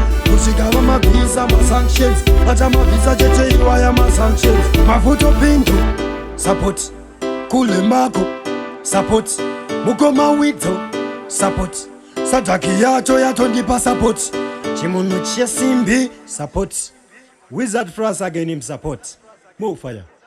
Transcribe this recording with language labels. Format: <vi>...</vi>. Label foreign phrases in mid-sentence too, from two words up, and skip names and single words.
<sn>Kusvika vamabvisa masanctions. Vachamabvisa chete iwaya masanctions. Mavuto Pinto, support. Kule Mako, support. Mukoma Widzo, support. Sadhaki yacho yatondipa support. Chimunhu chesimbi, support.</sn> <en>Wizard Frost again, him support. More fire.</en>